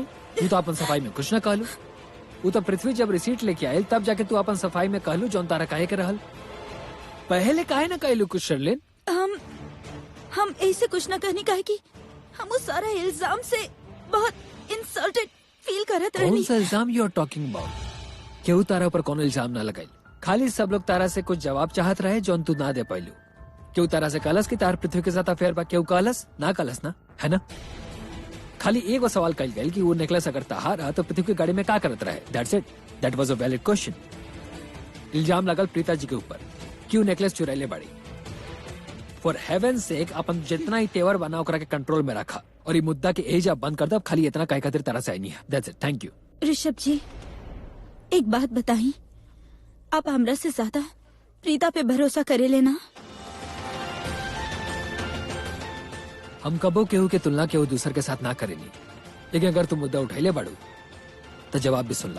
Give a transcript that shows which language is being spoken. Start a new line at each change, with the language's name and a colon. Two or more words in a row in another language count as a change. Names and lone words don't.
Bhojpuri: तू तो अपन सफाई में कुछ न कहलू। वो तो पृथ्वी जब रिसीट लेके आयल तब जाके तू अपन सफाई में कहलू जौन तारा काहे के रहल। पहले काहे न कहलू कुछ शर्लिन? हम ऐसे कुछ न कहनी, काहे कि हम उस सारा इल्जाम से बहुत
English: insulted feel
Bhojpuri: करत कौन रहनी। सा इल्जाम
English: you are talking about?
Bhojpuri: केहू तारा ऊपर कौन इल्जाम ना लगाई। खाली सब लोग तारा से कुछ जवाब चाहत रहे जौन तू ना दे पाइलू। केहू तारा से कहलस कि तार पृथ्वी के साथ अफेयर बा, केहू कहलस ना कहलस ना, है ना? खाली एगो सवाल कल गई कि वो नेकलेस अगर तहार रहा तो पृथ्वी की गाड़ी में क्या करत रहे।
English: That's it, that was a valid question.
Bhojpuri: इल्जाम लगल प्रीता जी के ऊपर, क्यों नेकलेस चुराइले बाड़ी।
English: for heaven sake
Bhojpuri: अपन जितना ही तेवर बना ओकरा के कंट्रोल में रखा और ये मुद्दा के एजा बंद कर दो। अब खाली इतना कहे खातिर तरह से आई नहीं है।
English: That's it, thank you.
Bhojpuri: ऋषभ जी, एक बात बताई, आप हमरा से ज्यादा प्रीता पे भरोसा करे लेना। हम कबो केहू के तुलना केहू दूसर के साथ ना करेनी, लेकिन अगर तुम मुद्दा उठाइले बाड़ू तो जवाब भी सुन ला।